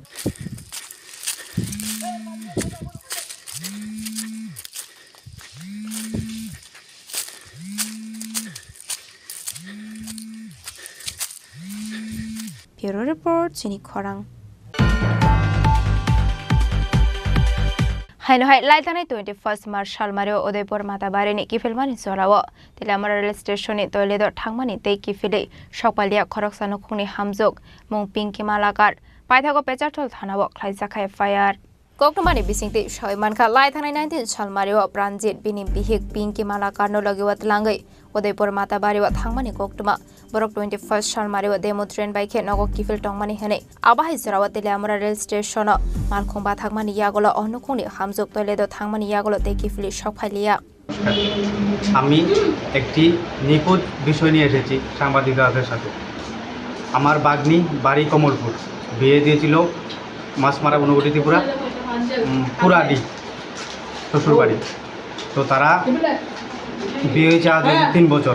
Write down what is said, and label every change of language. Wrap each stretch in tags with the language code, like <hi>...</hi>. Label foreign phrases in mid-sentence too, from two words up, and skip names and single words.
<bn>ব্যুরো রিপোর্ট চিনি খরাং।</bn> <trp>हाइनहाय लाइथानाय 21 मार्च सालमारियाव उदयपुर माताबारिनि किफिलमानि जराव तिलामारा रेल स्टेशननि टयलेटआव थांमानि तै किफिलै सकपालिया खरकसा नखुंनि हामजुग मुं पिंकि मालाकार पाइथागो पेचारथल थानाव ख्लाइजाखाय फायार कोकटमानि बिसिंति सयमानखा लाइथानाय 19 सालमारियाव प्राणजित बिनि बिहिक पिंकि मालाकारनो लगेवत लांगै उदयपुर माताबारियाव थांमानि कोकटमा बरक 21 सालमारियाव</trp> <en>demo train</en> <trp>बाइखे नगो किफिल टंमानि हनै आबाहाय जराव तिलामारा रेल स्टेशन मालखंबा थांमानि यागल अनुखुंनि हामजुग टयलेटआव थांमानि यागल तै किफिलि सकफाइलिया</trp> <bn>আমি একটি নিখুঁত বিষয় নিয়ে এসেছি সাংবাদিকদের সাথে। আমার বাগ্নি বাড়ি কমলপুর, বিয়ে দিয়েছিল মাছমারা অনুগুটি ত্রিপুরা পুরাডি শ্বশুরবাড়ি। তো তারা বিয়ে হয়েছে আজ 3 বছর।</bn>